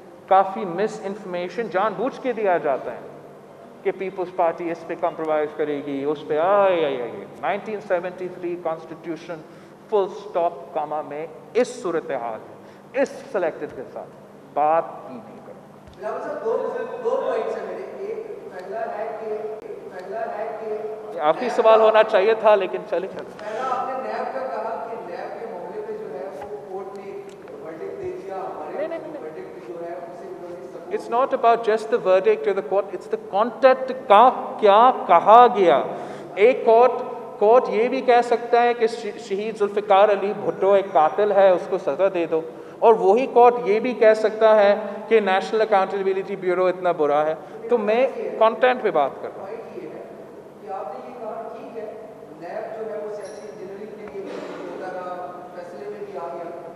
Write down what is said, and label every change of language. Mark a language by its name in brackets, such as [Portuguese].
[Urdu] کافی مس information جان بوجھ کے دیا جاتا ہے کہ پیپلز پارٹی اس پہ کمپرومائز کرے گی، اس پہ 1973 کانسٹیٹیوشن فل سٹاپ کاما میں اس صورتحال ہے، اس سلیکٹڈ کے ساتھ بات ہی نہیں کرو. دو پوائنٹس ہیں میرے. ایک پہلا ہے کہ آخری سوال ہونا چاہیے تھا لیکن چلے. پہلا آپ نے نیب کا کہا کہ نیب کے معاملے پہ جو ہے وہ کورٹ نے ورڈکٹ دے دیا. ہمارے ورڈکٹ جو ہے اسے [English] It's not about just the verdict or the court, it's the content [Urdu] کا کیا کہا گیا. ایک کورٹ یہ بھی کہہ سکتا ہے کہ شہید ذوالفقار علی بھٹو ایک قاتل ہے، اس کو سزا دے دو. اور وہی کورٹ یہ بھی کہہ سکتا ہے کہ نیشنل اکاؤنٹیبلٹی بیورو اتنا برا ہے. تو میں کانٹینٹ پہ بات کر رہا ہوں. یہ ہے کہ آپ نے یہ کہا ٹھیک ہے، نیب جو ہے وہ سیاسی انجینئرنگ کے لیے ہوتا رہا، فیصلے میں بھی آ گیا.